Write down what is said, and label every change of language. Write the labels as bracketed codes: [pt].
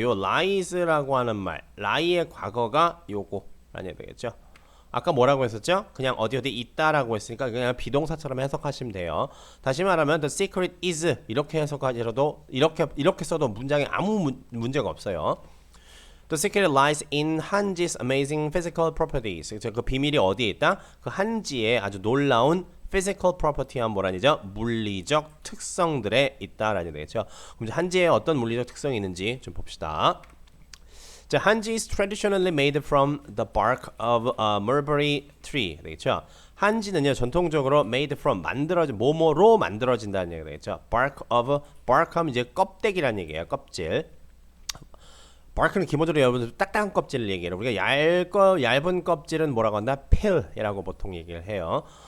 [ko] 요 lies라고 하는 말, lie의 과거가 요거라는 되겠죠. 아까 뭐라고 했었죠? 그냥 어디 있다라고 했으니까 그냥 비동사처럼 해석하시면 돼요. 다시 말하면 [en] the secret is [ko] 이렇게 해석하더라도 이렇게 써도 문장에 아무 문제가 없어요. [en] The secret lies in 한지's amazing physical properties. [ko] 그 비밀이 어디에 있다? 그 한지의 아주 놀라운 physical property한 뭐라니죠? 물리적 특성들에 있다라는 되겠죠. 그럼 한지의 어떤 물리적 특성이 있는지 좀 봅시다. [en] 자, 한지 is traditionally made from the bark of a mulberry tree. [ko] 되겠죠? 한지는요 전통적으로 made from 뭐뭐로 만들어진다는 얘기가 되겠죠. bark 하면 이제 껍데기라는 얘기예요. 껍질. bark는 기본적으로 여러분들 딱딱한 껍질을 얘기해요. 우리가 얇은 껍질은 뭐라고 한다? peel이라고 보통 얘기를 해요.